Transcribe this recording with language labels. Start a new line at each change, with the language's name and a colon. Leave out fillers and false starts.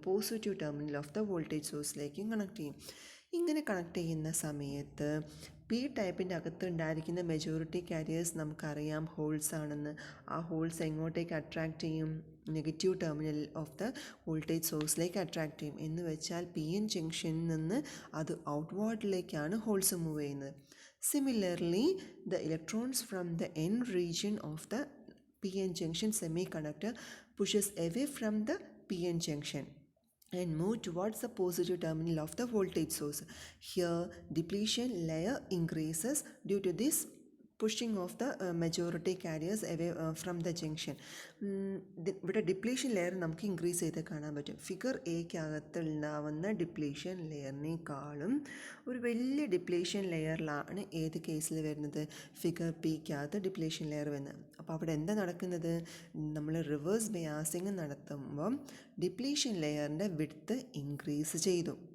Malayalam: Positive terminal of the voltage സോഴ്സിലേക്കും connect ചെയ്യും. ഇങ്ങനെ connect ചെയ്യുന്ന സമയത്ത് പി ടൈപ്പിൻ്റെ അകത്ത് ഉണ്ടായിരിക്കുന്ന മെജോറിറ്റി കാരിയേഴ്സ് നമുക്കറിയാം ഹോൾസ് ആണെന്ന്. ആ ഹോൾസ് എങ്ങോട്ടേക്ക് അട്രാക്റ്റ് ചെയ്യും? Negative terminal of the voltage സോഴ്സിലേക്ക് അട്രാക്റ്റ് ചെയ്യും. എന്ന് വെച്ചാൽ പി എൻ ജംഗ്ഷനിൽ നിന്ന് അത് ഔട്ട്വേർഡിലേക്കാണ് ഹോൾസ് മൂവ് ചെയ്യുന്നത്.
English: Similarly, the electrons from the N region of the PN junction semiconductor pushes away from the PN junction and move towards the positive terminal of the voltage source. Here, depletion layer increases due to this pushing of the majority carriers away from the junction.
Malayalam: ഇവിടെ depletion layer നമുക്ക് increase ചെയ്ത് കാണാൻ പറ്റും. Figure എക്കകത്ത് ഉണ്ടാവുന്ന depletion ലെയറിനേക്കാളും ഒരു വലിയ depletion ലെയറിലാണ് ഏത് കേസിൽ വരുന്നത്? ഫിഗർ പിക്കകത്ത് ഡിപ്ലീഷൻ ലെയർ വരുന്നത്. അപ്പോൾ അവിടെ എന്താ നടക്കുന്നത്? നമ്മൾ reverse biasing നടത്തുമ്പം depletion ലെയറിൻ്റെ width increase ചെയ്തു.